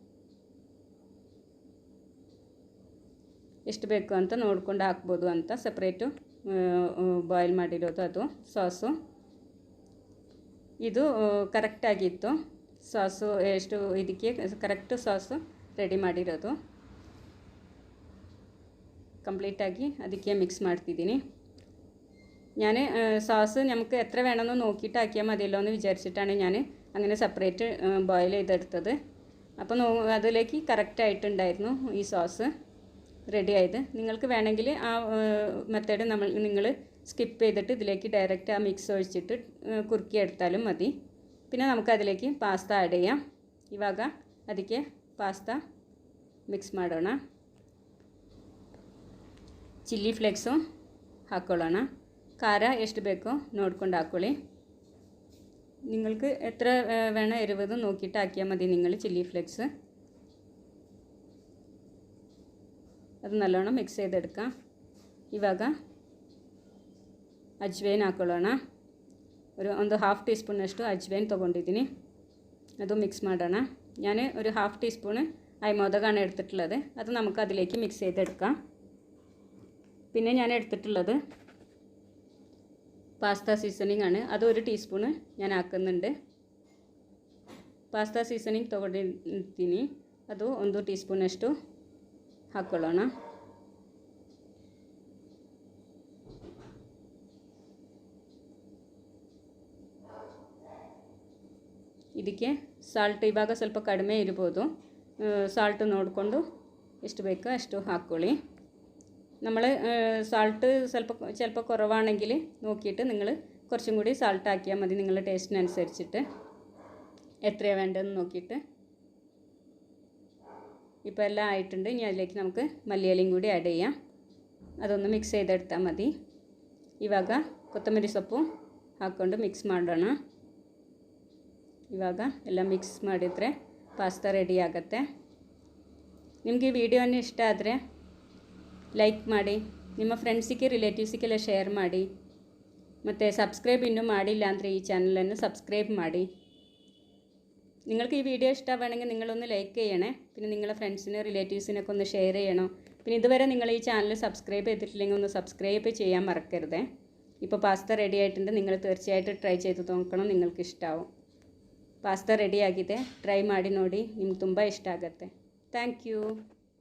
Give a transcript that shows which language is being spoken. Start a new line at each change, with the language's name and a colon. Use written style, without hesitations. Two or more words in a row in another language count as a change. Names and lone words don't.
Kannada: ಎಷ್ಟು ಬೇಕು ಅಂತ ನೋಡ್ಕೊಂಡು ಹಾಕ್ಬೋದು ಅಂತ
English: separate boil
Kannada: ಮಾಡಿರೋದು ಅದು ಸಾಸು ಇದು ಕರೆಕ್ಟಾಗಿತ್ತು ಸಾಸು ಎಷ್ಟು ಇದಕ್ಕೆ ಕರೆಕ್ಟು
English: sauce ready
Kannada: ಮಾಡಿರೋದು
Malayalam: കംപ്ലീറ്റാക്കി അതിലേക്ക് മിക്സ് ಮಾಡ್ತಿದ್ದೀನಿ ഞാൻ സോസ് നമുക്ക് എത്ര വേണമെന്ന് നോക്കിയിട്ട് ആക്കിയാൽ മതിയല്ലോ എന്ന് വിചാരിച്ചിട്ടാണ് ഞാൻ അങ്ങനെ
English: separate boil
Malayalam: ചെയ്തെടുത്തത് അപ്പോൾ അതിലേക്ക് കറക്റ്റായിട്ടുണ്ടായിരുന്നു ഈ
English: sauce ready
Malayalam: ആയത് നിങ്ങൾക്ക് വേണമെങ്കിൽ ആ മെത്തേഡ് നിങ്ങൾ സ്കിപ്പ് ചെയ്തിട്ട് ഇതിലേക്ക് ഡയറക്റ്റ് ആ മിക്സ് ഒഴിച്ചിട്ട് കുറുക്കിയെടുത്താലും മതി പിന്നെ നമുക്കതിലേക്ക് പാസ്ത ആഡ് ചെയ്യാം
Kannada: ಇವಾಗ ಅದಕ್ಕೆ ಪಾಸ್ತಾ ಮಿಕ್ಸ್ ಮಾಡೋಣ ಚಿಲ್ಲಿ ಫ್ಲೇಕ್ಸು ಹಾಕ್ಕೊಳ್ಳೋಣ ಖಾರ ಎಷ್ಟು ಬೇಕೋ ನೋಡ್ಕೊಂಡು ಹಾಕ್ಕೊಳ್ಳಿ
Malayalam: നിങ്ങൾക്ക് എത്ര വേണം എരിവ് നോക്കിയിട്ട് ആക്കിയാൽ മതി നിങ്ങൾ
English: chilli flakes
Kannada: ಅದು ನಲ್ಲೋಣ ಮಿಕ್ಸ್ ചെയ്തെടുക്കാം ಇವಾಗ ಅಜ್ವೈನ್ ಹಾಕೊಳ್ಳೋಣ ಒಂದು ಹಾಫ್ ಟೀ ಸ್ಪೂನಷ್ಟು ಅಜ್ವೈನ್ ತೊಗೊಂಡಿದ್ದೀನಿ ಅದು ಮಿಕ್ಸ್ ಮಾಡೋಣ
Malayalam: ഞാൻ ഒരു ഹാഫ് ടീസ്പൂണ് അയമോദകമാണ് എടുത്തിട്ടുള്ളത് അത് നമുക്ക് അതിലേക്ക് മിക്സ് ചെയ്തെടുക്കാം പിന്നെ ഞാൻ എടുത്തിട്ടുള്ളത്
English: pasta seasoning
Malayalam: ആണ് അത് 1 ടീസ്പൂണ് ഞാൻ ആക്കുന്നുണ്ട്
Kannada: ಪಾಸ್ತಾ ಸೀಸನಿಂಗ್ ತೊಗೊಂಡಿರ್ತೀನಿ ಅದು 1 ಟೀಸ್ಪೂನಷ್ಟು ಹಾಕ್ಕೊಳ್ಳೋಣ ಇದಕ್ಕೆ ಸಾಲ್ಟ್ ಇವಾಗ ಸ್ವಲ್ಪ ಕಡಿಮೆ ಇರಬಹುದು ಸಾಲ್ಟ್ ನೋಡಿಕೊಂಡು ಎಷ್ಟು ಬೇಕೋ ಅಷ್ಟು ಹಾಕ್ಕೊಳ್ಳಿ
Malayalam: നമ്മൾ സാൾട്ട് ചിലപ്പോൾ കുറവാണെങ്കിൽ നോക്കിയിട്ട് നിങ്ങൾ കുറച്ചും കൂടി സാൾട്ട് ആക്കിയാൽ മതി നിങ്ങളുടെ ടേസ്റ്റിനനുസരിച്ചിട്ട് എത്രയാണ് വേണ്ടതെന്ന് നോക്കിയിട്ട് ഇപ്പോൾ എല്ലാം ആയിട്ടുണ്ട് ഇനി അതിലേക്ക് നമുക്ക് മല്ലിയിലയും കൂടി ആഡ് ചെയ്യാം അതൊന്ന് മിക്സ് ചെയ്തെടുത്താൽ മതി
Kannada: ಇವಾಗ ಕೊತ್ತಂಬರಿ ಸೊಪ್ಪು ಹಾಕ್ಕೊಂಡು ಮಿಕ್ಸ್ ಮಾಡೋಣ ಇವಾಗ ಎಲ್ಲ ಮಿಕ್ಸ್ ಮಾಡಿದರೆ ಪಾಸ್ತಾ ರೆಡಿ ಆಗುತ್ತೆ. ನಿಮಗೆ ಈ ವಿಡಿಯೋನ ಇಷ್ಟ ಆದರೆ ലൈക്ക് ಮಾಡಿ, ನಿಮ್ಮ ಫ್ರೆಂಡ್ಸಿಗೆ ರಿಲೇಟಿವ್ಸಿಗೆಲ್ಲ ഷെയർ ಮಾಡಿ. ಮತ್ತು സബ്സ്ക്രൈബ് ಇನ್ನೂ ಮಾಡಿಲ್ಲ ಅಂದರೆ
Malayalam: ഈ ചാനലൊന്ന് സബ്സ്ക്രൈബ്
Kannada: ಮಾಡಿ.
Malayalam: നിങ്ങൾക്ക് ഈ വീഡിയോ ഇഷ്ടമാണെങ്കിൽ നിങ്ങളൊന്ന് ലൈക്ക് ചെയ്യണേ. പിന്നെ നിങ്ങളുടെ ഫ്രണ്ട്സിനും റിലേറ്റീവ്സിനൊക്കെ ഒന്ന് ഷെയർ ചെയ്യണം. പിന്നെ ഇതുവരെ നിങ്ങൾ ഈ ചാനൽ സബ്സ്ക്രൈബ് ചെയ്തിട്ടില്ലെങ്കിൽ ഒന്ന് സബ്സ്ക്രൈബ് ചെയ്യാൻ മറക്കരുത്. ഇപ്പോൾ പാസ്ത റെഡി ആയിട്ടുണ്ട്. നിങ്ങൾ തീർച്ചയായിട്ടും ട്രೈ ചെയ്ത് നോക്കണം, നിങ്ങൾക്ക് ಇಷ್ಟಾവും.
Kannada: ಪಾಸ್ತಾ ರೆಡಿ ಆಗಿದೆ, ಟ್ರೈ ಮಾಡಿ ನೋಡಿ, ನಿಮ್ಗೆ ತುಂಬ ಇಷ್ಟ ಆಗುತ್ತೆ.
English: Thank you.